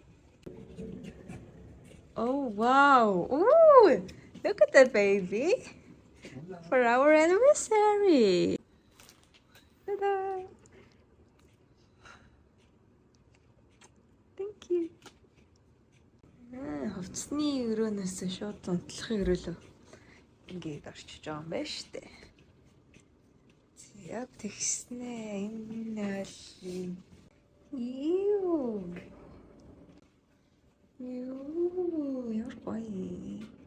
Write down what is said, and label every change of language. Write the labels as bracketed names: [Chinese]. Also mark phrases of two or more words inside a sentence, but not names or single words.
[English] Oh wow. Ooh. Look at that baby for our anniversary. Ta-da! Thank you. [Mongolian] Хувцсны өрөөнөөс шууд унтлахын өрөөлөө ингээд орчиж байгаа юм байна шүү дээ. Яг тэгснэ энэ бол ямар гоё.